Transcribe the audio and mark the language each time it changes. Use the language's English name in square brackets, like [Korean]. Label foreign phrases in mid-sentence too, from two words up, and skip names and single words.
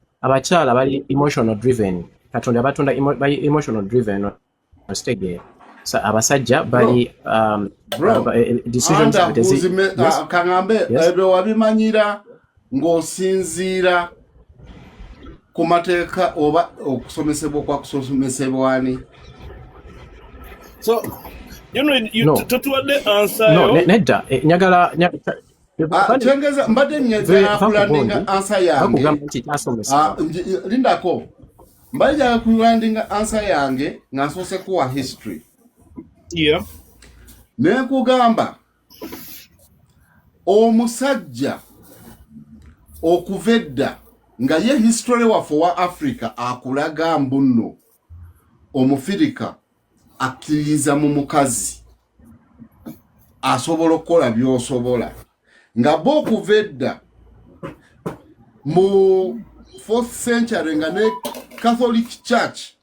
[Ganda] Abakyala bali [English] emotional driven. [Ganda] Katonda batonda [English] emotional driven [Ganda] ositegeera. abasajja bali decisions kangambe ebyo wabimanyira ng'osinziira ku mateeka oba okusomesebwa kwa kusomesebwani. [English] So, you know, No. [Ganda] tatuwadde answer no yo. nedda nyagala Kyengeza mbadde njagala kulandinga answer yange. bakugamba nti kyasomesebwa Lindako mbajja kulandinga answer yange nga nsoose kuwa history. Yeah. Nekugamba omusajja okuva edda nga ye history waffe wa Africa akulaga mbuno omufirika akkiriza mu mukazi asobola okukola by'osobola nga bo okuva edda mu 4th century nga ne Catholic Church